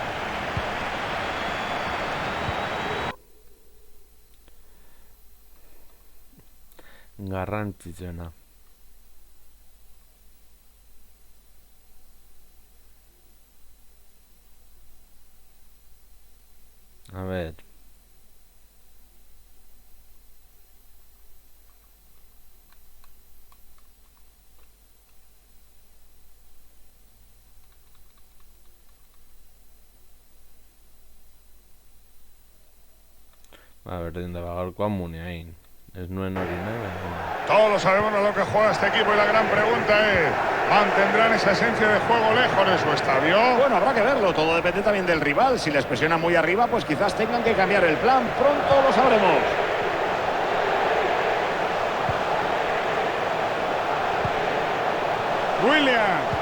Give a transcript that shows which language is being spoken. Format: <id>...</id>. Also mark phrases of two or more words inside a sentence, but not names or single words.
<eu>Garrantzitsuena.</eu> <es>A ver.</es> <eu>Berdin da gaurkoan muneain. Ez nuen hori nahi.</eu> <es>Todos sabemos a lo que juega este equipo y la gran pregunta es: ¿mantendrán esa esencia de juego lejos de su estadio? Bueno, habrá que verlo, todo depende también del rival. Si les presiona muy arriba, pues quizás tengan que cambiar el plan. Pronto lo sabremos. William.</es>